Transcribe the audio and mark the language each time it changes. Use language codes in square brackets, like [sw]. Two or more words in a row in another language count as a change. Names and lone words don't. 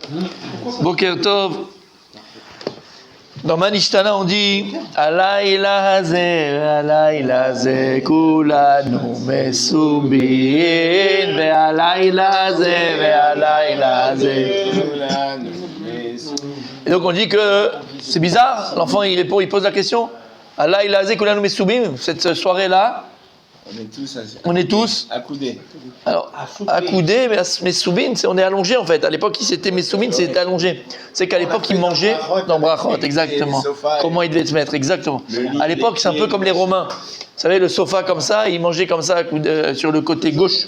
[he] בוקר טוב. [fr] Dans Manishtana, on dit [he] הלילה הזה, כולנו מסובין, והלילה הזה. [fr] Et donc on dit que c'est bizarre. L'enfant il répond, il pose la question. [he] הלילה הזה, כולנו מסובין. [fr] Cette soirée-là, on est tous accoudés. Alors, accoudés, mais soubine, on est allongé en fait. À l'époque, c'était messoubine, c'était allongé. C'est qu'à l'époque, ils mangeaient dans brachot, exactement. Comment ils devaient se mettre, exactement. À l'époque, c'est un peu comme les Romains. Vous savez, le sofa comme ça, ils mangeaient comme ça sur le côté gauche.